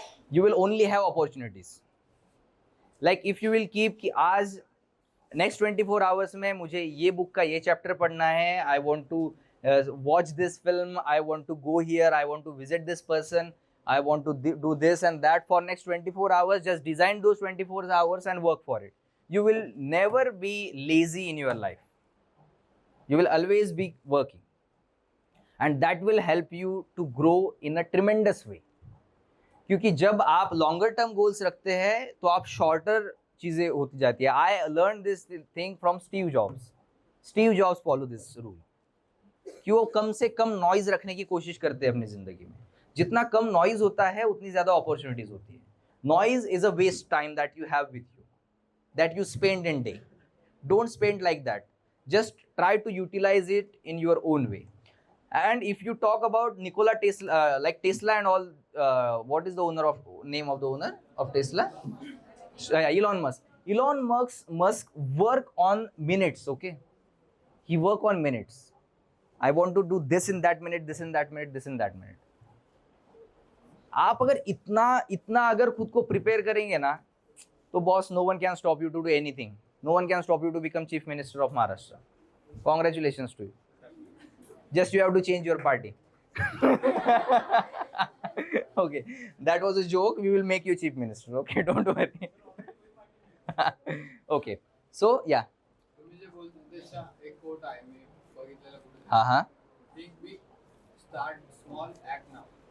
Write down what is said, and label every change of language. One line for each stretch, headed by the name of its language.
English: You will only have opportunities. Like if you will keep
Hindi: कि आज next 24 hours में मुझे ये book का ये chapter पढ़ना है,
English: I want to watch this film, I want to go here, I want to visit this person, I want to do this and that for next 24 hours. Just design those 24 hours and work for it. You will never be lazy in your life. You will always be working. And that will help you to grow in a tremendous way.
Hindi: क्योंकि जब आप longer term goals रखते हैं तो आप shorter चीज़ें होती जाती है.
English: I learn this thing from Steve Jobs. Steve Jobs follow this rule
Hindi: कि वो कम से कम नॉइज रखने की कोशिश करते हैं अपनी ज़िंदगी में. जितना कम नॉइज होता है उतनी ज़्यादा अपॉर्चुनिटीज़ होती है.
English: Noise is a waste time that you have with you, that you spend in day. Don't spend like that. Just try to utilize it in your own way. And if you talk about Nikola Tesla, like Tesla and all, what is the name of the owner of Tesla? Elon Musk. Elon Musk work on minutes, okay? He work on minutes. I want to do this in that minute, this in that minute, this in that minute.
Hindi: आप अगर इतना अगर खुद को prepare करेंगे ना, तो boss,
English: no one can stop you to do anything. No one can stop you to become Chief Minister of Maharashtra. Congratulations to you. Just you have to change your party. Okay, that was a joke. We will make you Chief Minister. Okay, don't worry. Okay, so yeah.
Marathi: तुम्ही जे बोलतो त्याचा एक coat आहे मी बघितलेला कुठे. हाँ.
English: Think big, start small, act now.